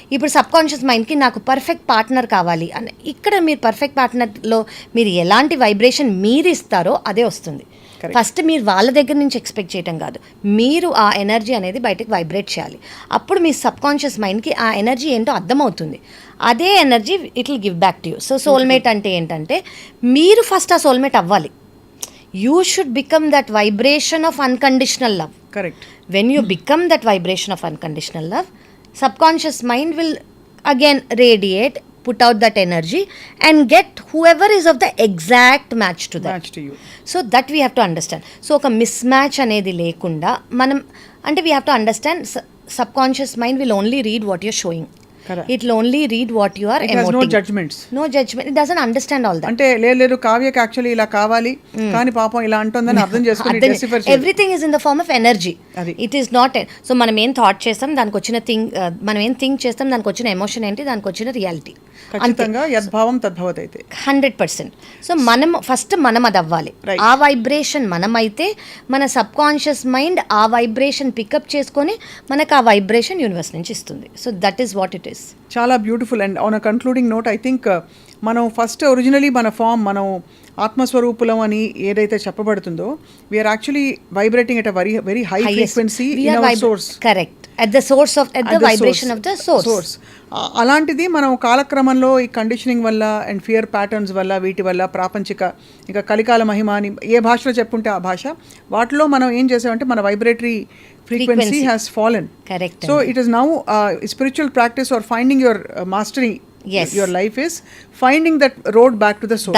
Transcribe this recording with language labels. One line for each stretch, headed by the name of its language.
Telugu: ఇప్పుడు sub conscious మైండ్కి నాకు పర్ఫెక్ట్ పార్ట్నర్ కావాలి అని, ఇక్కడ మీరు పర్ఫెక్ట్ పార్ట్నర్లో మీరు ఎలాంటి వైబ్రేషన్ మీరు ఇస్తారో అదే వస్తుంది. ఫస్ట్ మీరు వాళ్ళ దగ్గర నుంచి ఎక్స్పెక్ట్ చేయటం కాదు, మీరు ఆ ఎనర్జీ అనేది బయటకు వైబ్రేట్ చేయాలి. అప్పుడు మీ సబ్ కాన్షియస్ మైండ్కి ఆ ఎనర్జీ ఏంటో అర్థమవుతుంది. అదే energy
English: It will give back to you.
Telugu: So soulmate అంటే ఏంటంటే మీరు ఫస్ట్ ఆ సోల్మేట్ అవ్వాలి.
English: You should become that vibration of unconditional love. Correct. When you become that vibration of unconditional love, subconscious mind will again radiate, put out that energy and get whoever is of the exact match to that. Match to you. So that we have to understand. So
Telugu: oka mismatch anedi lekunda manam ante
English: we have to understand subconscious mind will only read what you're showing. Correct. It will only read what you are It emoting. has no judgments. No judgment. It doesn't understand all that.
Telugu: అంటే లేదు కావ్యకి actually ఇలా కావాలి కానీ పాపం ఇలా అంటుందని అర్థం చేసుకుని decipher చేయాలి.
English: Everything is in the form of energy. It is not.
Telugu: So మనం ఏం థాట్ చేస్తాం దానికి వచ్చిన మనం ఏం థింక్ చేస్తాం దానికి వచ్చిన ఎమోషన్ ఏంటి, దానికి వచ్చిన రియాలిటీ. ఖచ్చితంగా యద్భావం తద్భవతి అయితే 100%. సో మనం ఫస్ట్ మనం అది అవ్వాలి. ఆ వైబ్రేషన్ మనమైతే మన సబ్ కాన్షియస్ మైండ్ ఆ వైబ్రేషన్ పికప్ చేసుకొని మనకు ఆ వైబ్రేషన్ యూనివర్స్ నుంచి ఇస్తుంది.
English: So that is what it is.
Telugu: చాలా beautiful.
English: and on a concluding note I think
Telugu: మనం ఫస్ట్ ఒరిజినలీ మన ఫామ్ మనం ఆత్మస్వరూపులం అని ఏదైతే చెప్పబడుతుందో
English: We are actually vibrating at a very high frequency in our source.
Telugu: Correct.
English: at the source of at the vibration of the source.
Telugu: అలాంటిది మనం కాలక్రమంలో ఈ conditioning వల్ల అండ్ ఫియర్ ప్యాటర్న్స్ వల్ల వీటి వల్ల ప్రాపంచిక ఇంకా కలికాల మహిమ అని ఏ భాషలో చెప్పుంటే ఆ భాష వాటిలో మనం ఏం చేసామంటే మన vibratory
English: frequency has fallen. Correct. So it is now spiritual practice or finding your mastery. Yes. Your life is finding that road back to the source.